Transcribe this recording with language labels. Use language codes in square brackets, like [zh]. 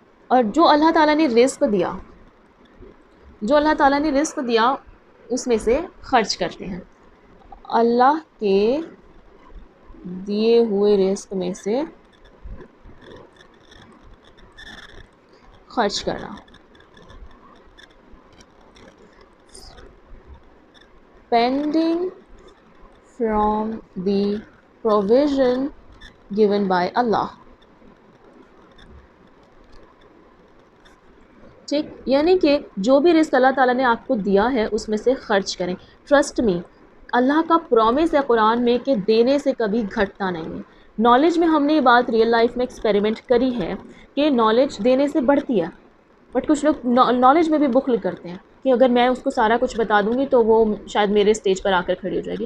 [ur] اور جو اللہ تعالیٰ نے رزق دیا، جو اللہ تعالیٰ نے رزق دیا اس میں سے خرچ کرتے ہیں. اللہ کے دیے ہوئے رزق میں سے خرچ کرنا. [en] pending from the provision given by Allah. [ur] ٹھیک، یعنی کہ جو بھی رزق اللہ تعالیٰ نے آپ کو دیا ہے اس میں سے خرچ کریں. ٹرسٹ می، اللہ کا پرومس ہے قرآن میں کہ دینے سے کبھی گھٹتا نہیں ہے. نالج میں ہم نے یہ بات ریئل لائف میں ایکسپیریمنٹ کری ہے کہ نالج دینے سے بڑھتی ہے، بٹ کچھ لوگ نالج میں بھی بخل کرتے ہیں کہ اگر میں اس کو سارا کچھ بتا دوں گی تو وہ شاید میرے اسٹیج پر آ کر کھڑی ہو جائے گی.